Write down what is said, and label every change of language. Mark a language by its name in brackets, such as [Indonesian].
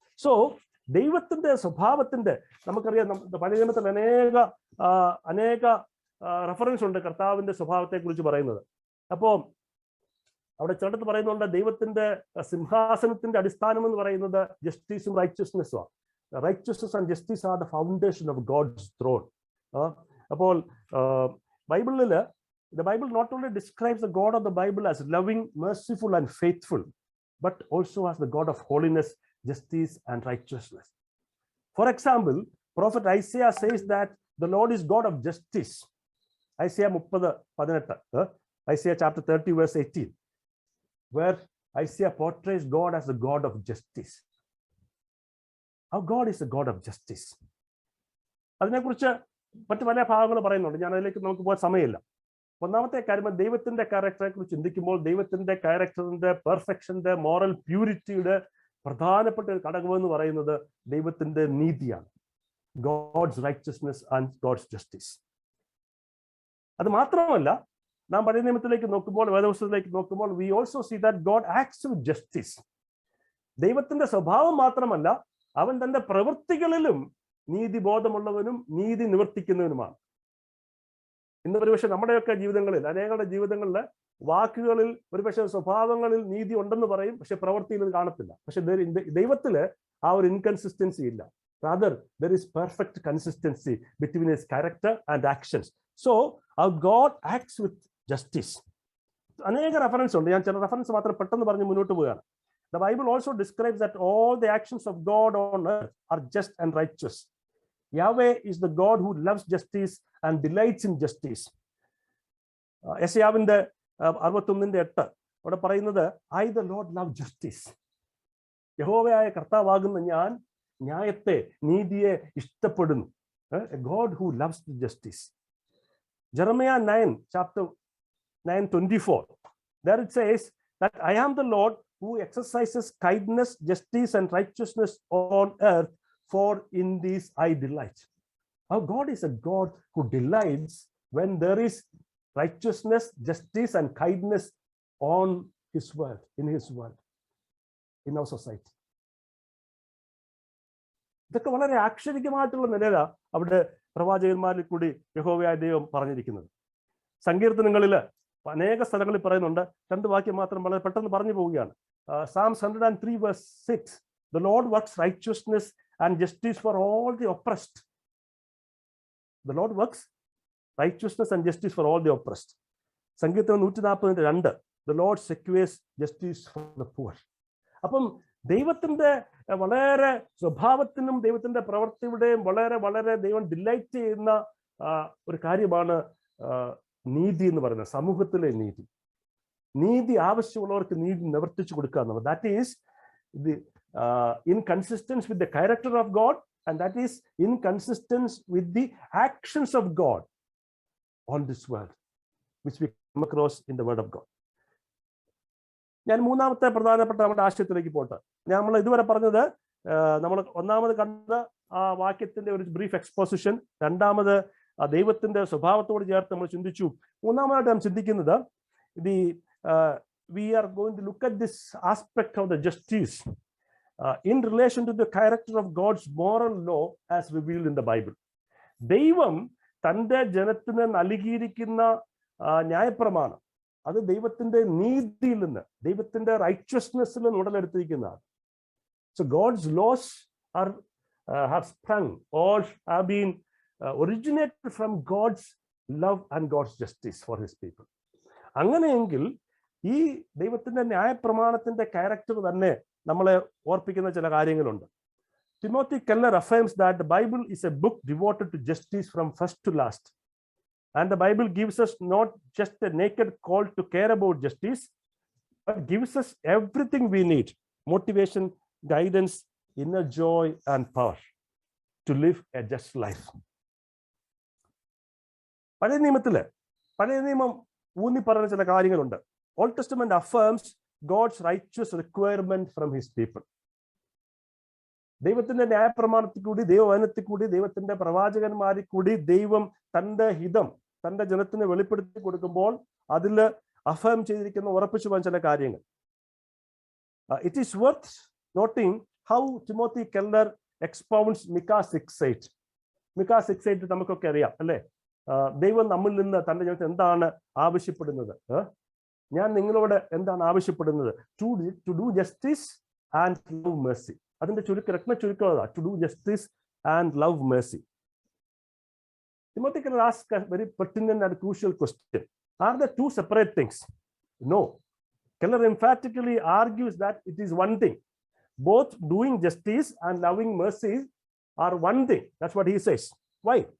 [Malayalam] So ദൈവത്തിന്റെ സ്വഭാവത്തിന്റെ, നമുക്കറിയാം, പഴയ നിയമത്തിൽ അനേക റെഫറൻസ് ഉണ്ട് കർത്താവിന്റെ സ്വഭാവത്തെ കുറിച്ച് പറയുന്നത്. അപ്പോ അവിടെ ചിലടത്ത് പറയുന്നുണ്ട്, ദൈവത്തിന്റെ സിംഹാസനത്തിന്റെ അടിസ്ഥാനം എന്ന് പറയുന്നത് ജസ്റ്റിസും റൈറ്റ്യസ്നെസ്സും ആണ്. [English] Righteousness and justice are the foundation of God's throne. [Malayalam] അപ്പോൾ ബൈബിളിൽ, [English] the Bible not only describes the God of the Bible as loving, merciful and faithful, but also as the God of holiness, justice and righteousness. For example, prophet Isaiah says that the Lord is God of justice. Isaiah 30:18, Isaiah chapter 30 verse 18, where Isaiah portrays God as the God of justice. Our God is a God of justice. [Malayalam] അതിനെക്കുറിച്ച് മറ്റു പല ഭാഗങ്ങൾ പറയുന്നുണ്ട്, ഞാൻ അതിലേക്ക് നമുക്ക് പോകാൻ സമയമില്ല. ഒന്നാമത്തെ കാര്യം, ദൈവത്തിന്റെ ക്യാരക്ടറെ കുറിച്ച് ചിന്തിക്കുമ്പോൾ ദൈവത്തിന്റെ ക്യാരക്ടറിന്റെ പെർഫെക്ഷന്റെ മോറൽ പ്യൂരിറ്റിയുടെ പ്രധാനപ്പെട്ട ഒരു ഘടകമെന്ന് പറയുന്നത് ദൈവത്തിന്റെ നീതിയാണ്. [English] God's righteousness and God's justice. [Malayalam] അത് മാത്രമല്ല, നാം പഴയ നിയമത്തിലേക്ക് നോക്കുമ്പോൾ, വേദപുസ്തകത്തിലേക്ക് നോക്കുമ്പോൾ, [English] we also see that God acts with justice. [Malayalam] ദൈവത്തിന്റെ സ്വഭാവം മാത്രമല്ല, അവൻ തന്റെ പ്രവൃത്തികളിലും നീതിബോധമുള്ളവനും നീതി നിവർത്തിക്കുന്നവനുമാണ്. ഇന്ന് ഒരുപക്ഷെ നമ്മുടെയൊക്കെ ജീവിതങ്ങളിൽ, അനേകരുടെ ജീവിതങ്ങളിൽ വാക്കുകളിൽ ഒരുപക്ഷെ സ്വഭാവങ്ങളിൽ നീതി ഉണ്ടെന്ന് പറയും, പക്ഷെ പ്രവൃത്തിയിൽ ഇത് കാണത്തില്ല. പക്ഷെ ദൈവത്തില് ആ ഒരു ഇൻകൺസിസ്റ്റൻസി ഇല്ല. [English] Rather, there is perfect consistency between his character and actions. So, our God acts with justice. [Malayalam] അനേക റെഫറൻസ് ഉണ്ട്. ഞാൻ ചില റെഫറൻസ് മാത്രം പെട്ടെന്ന് പറഞ്ഞ് മുന്നോട്ട് പോവുകയാണ്. [English] The Bible also describes that all the actions of God on earth are just and righteous. Yahweh is the God who loves justice and delights in justice. [Malayalam] യെശയ്യാവിന്റെ 61:8 അവിടെ പറയുന്നത്, [English] I the Lord love justice. [Malayalam] യഹോവയായ കർത്താവാകുന്ന ഞാൻ ന്യായത്തെ, നീതിയെ ഇഷ്ടപ്പെടുന്നു. [English] A God who loves justice. Jeremiah 9, chapter 9:24. There it says that I am the Lord who exercises kindness, justice, and righteousness on earth, for in these I delight. Our God is a God who delights when there is righteousness, justice, and kindness on his world, in his world, in our society. [Malayalam] ഇതൊക്കെ വളരെ ആക്ഷരികമായിട്ടുള്ള നിലയിലാണ് അവിടെ പ്രവാചകന്മാരിൽ കൂടി യഹോവയായ ദൈവം പറഞ്ഞിരിക്കുന്നത്. സങ്കീർത്തനങ്ങളിൽ അനേക സ്ഥലങ്ങളിൽ പറയുന്നുണ്ട്. 2 വാക്യം മാത്രം വളരെ പെട്ടെന്ന് പറഞ്ഞു പോവുകയാണ്. [English] Psalms 103:6. The Lord works righteousness and justice for all the oppressed. The Lord works righteousness and justice for all the oppressed. സങ്കീർത്തനം 142. The Lord secures justice for the poor. [Malayalam] അപ്പം ദൈവത്തിന്റെ വളരെ സ്വഭാവത്തിനും ദൈവത്തിന്റെ പ്രവൃത്തിയുടെയും വളരെ വളരെ ദൈവം ഡിലൈറ്റ് ചെയ്യുന്ന ഒരു കാര്യമാണ് നീതി എന്ന് പറയുന്നത്. സമൂഹത്തിലെ നീതി. നീതി ആവശ്യമുള്ളവർക്ക് നീതി നിവർത്തിച്ചു കൊടുക്കുക എന്നുള്ളത്. [English] That is in consistence with the character of God, and that is in consistence with the actions of God on this world, which we come across in the word of God. [Malayalam] ഞാൻ മൂന്നാമത്തെ പ്രധാനപ്പെട്ട നമ്മുടെ ആശയത്തിലേക്ക് പോട്ടെ. നമ്മൾ ഇതുവരെ പറഞ്ഞത്, നമ്മൾ ഒന്നാമത് കണ്ട ആ വാക്യത്തിന്റെ ഒരു ബ്രീഫ് എക്സ്പോസിഷൻ, രണ്ടാമത് ദൈവത്തിന്റെ സ്വഭാവത്തോട് ചേർത്ത് നമ്മൾ ചിന്തിച്ചു. മൂന്നാമതായിട്ട് നാം ചിന്തിക്കുന്നത്, [English] we are going to look at this aspect of the justice in relation to the character of God's moral law as revealed in the Bible. [Malayalam] ദൈവം തന്റെ ജനത്തിന് നൽകിയിരിക്കുന്ന ന്യായപ്രമാണം, അത് ദൈവത്തിന്റെ നീതിയിൽ നിന്ന്, ദൈവത്തിന്റെ റൈറ്റ്യസ്നെസ്സിൽ നിന്ന് ഉടലെടുത്തിരിക്കുന്നതാണ്. [English] So God's laws have sprung or have been originated from God's love and God's justice for his people. [Malayalam] അങ്ങനെയെങ്കിൽ ഈ ദൈവത്തിന്റെ ന്യായപ്രമാണത്തിന്റെ ക്യാരക്ടർ തന്നെ നമ്മളെ ഓർപ്പിക്കുന്ന ചില കാര്യങ്ങളുണ്ട്. [English] Timothy Keller affirms that the Bible is a book devoted to justice from first to last. And the Bible gives us not just a naked call to care about justice, but gives us everything we need: motivation, guidance, inner joy, and power to live a just life. [Malayalam] പഴയ നിയമം ഊന്നി പറയുന്ന ചില കാര്യങ്ങളുണ്ട്. [English] Old Testament affirms God's righteous requirement from his people. [Malayalam] ദൈവത്തിന്റെ ന്യായപ്രമാണത്തിൽ കൂടി, ദൈവവചനത്തിൽ കൂടി, ദൈവത്തിന്റെ പ്രവാചകന്മാരിൽ കൂടി ദൈവം തന്റെ ഹിതം തന്റെ ജനത്തിന് വെളിപ്പെടുത്തി കൊടുക്കുമ്പോൾ അതിൽ അഫേം ചെയ്തിരിക്കുന്ന, ഉറപ്പിച്ചു പോകാൻ ചില കാര്യങ്ങൾ. [English] It is worth noting how Timothy Keller expounds Micah 6:8. [Malayalam] Micah 6:8 നമുക്കൊക്കെ അറിയാം അല്ലേ? ദൈവം നമ്മിൽ നിന്ന് തന്റെ ജനത്തിന് എന്താണ് ആവശ്യപ്പെടുന്നത്? ഞാൻ നിങ്ങളോട് എന്താണ് ആവശ്യപ്പെടുന്നത്? [English] To do justice and love mercy. [Malayalam] അതിന്റെ രത്ന ചുരുക്കം [English] To do justice and love mercy. Timothy Keller asks a very pertinent and crucial question. Are there two separate things? No. Keller emphatically argues that it is one thing. Both doing justice and loving mercy are one thing. That's what he says. Why?